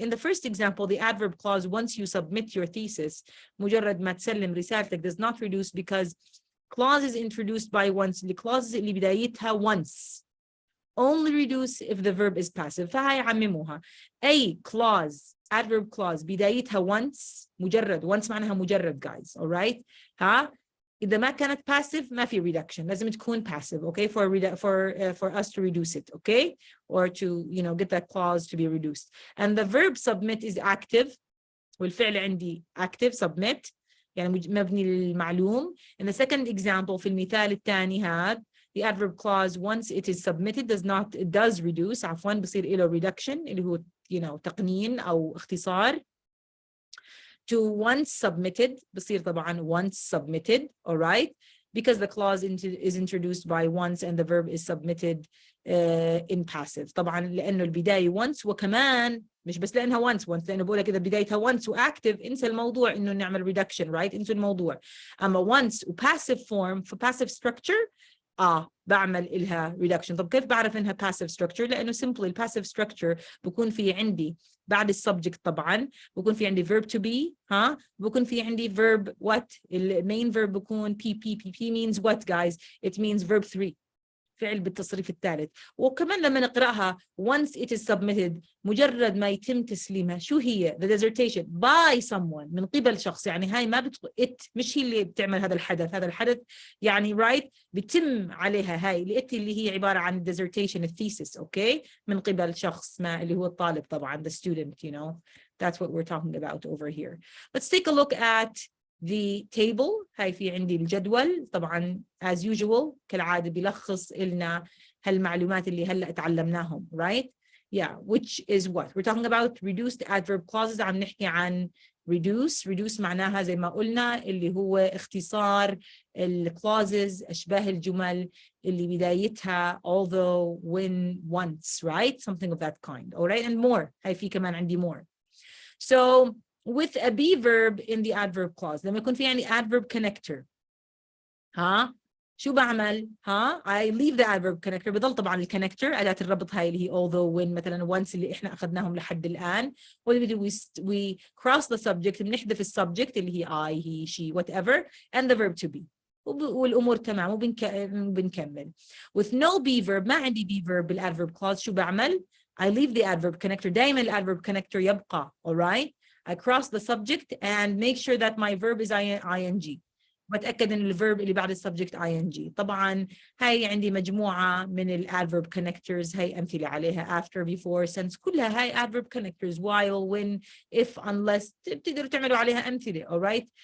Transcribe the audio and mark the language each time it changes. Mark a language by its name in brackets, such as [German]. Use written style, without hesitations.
[English] In the first example, the adverb clause, once you submit your thesis, [Arabic] مجرد ما تسلم رسالتك, [English] does not reduce because clause is introduced by once. the clauses [Arabic] اللي بدايتها [English] once only reduce if the verb is passive. [Arabic] فهاي عمموها. أي clause, adverb clause بدايتها once, مجرد. once معناها مجرد guys. [English] alright. [Arabic] إذا ما كانت passive ما في reduction. لازم تكون passive. [English] Okay. For us to reduce it. Okay. Or to, get that clause to be reduced. And the verb submit is active. [Arabic] والفعل عندي active submit. يعني مبني للمعلوم. [English] In the second example [Arabic] في المثال الثاني هذا, [English] the adverb clause once it is submitted it does reduce. [Arabic] عفواً بصير له reduction اللي هو تقنين أو اختصار. [English] To once submitted [Arabic] بصير طبعاً [English] once submitted. Alright. Because the clause is introduced by once and the verb is submitted in passive. [Arabic] طبعاً لأنه البداية once وكمان مش بس لأنها once لأنه بقولك إذا بدايتها once وactive انسى الموضوع إنه نعمل reduction. Right. انسى الموضوع. [English] أما once passive form for passive structure [Arabic] بعمل إلها [English] reduction. [Arabic] طب كيف بعرف إنها passive structure؟ لأنه simply passive structure بكون في عندي بعد السبجكت طبعاً بكون في عندي verb to be بكون في عندي verb what. [English] main verb بكون PP means what guys? It means verb 3 [Arabic] فعل بالتصريف الثالث. وكمان لما نقرأها [English] once it is submitted [Arabic] مجرد ما يتم تسليمها شو هي [English] the dissertation by someone [Arabic] من قبل شخص. يعني هاي ما it مش هي اللي بتعمل هذا الحدث يعني right بيتم عليها هاي it اللي هي عبارة عن dissertation الثيسس. okay من قبل شخص ما اللي هو الطالب طبعا [English] the student. That's what we're talking about over here. Let's take a look at the table. [Arabic] هاي في عندي الجدول طبعا [English] as usual [Arabic] كالعادة بيلخص لنا هالمعلومات اللي هلأ تعلمناهم. [English] right. Yeah, which is what we're talking about reduced adverb clauses. [Arabic] عم نحكي عن reduce معناها زي ما قلنا اللي هو اختصار clauses أشباه الجمل اللي بدايتها although when once. [English] right. Something of that kind. alright. And more. [Arabic] هاي في كمان عندي more. [English] So with a be verb in the adverb clause [Arabic] لما يكون في يعني [English] adverb connector [Arabic] شو بعمل [English] I leave the adverb connector. [Arabic] بضل طبعا الكونكتور أداة الربط هاي اللي هي although when مثلا once اللي احنا أخذناهم لحد الآن. [English] we cross the subject [Arabic] بنحذف السبجكت اللي هي [English] I he she whatever and the verb to be [Arabic] والأمور تمام وبنكمل. [English] with no be verb [Arabic] ما عندي [English] be verb بالadverb clause [Arabic] شو بعمل [English] I leave the adverb connector. [Arabic] دائما الadverb connector يبقى. [English] alright. I cross the subject and make sure that my verb is ing. [Arabic] بتأكد إن الverb اللي بعد السبجكت ing. طبعاً هاي عندي مجموعة من adverb connectors. هاي أمثلة عليها after, before, since كلها هاي adverb connectors. while, when, if, unless بتقدروا تعملوا عليها أمثلة. alright.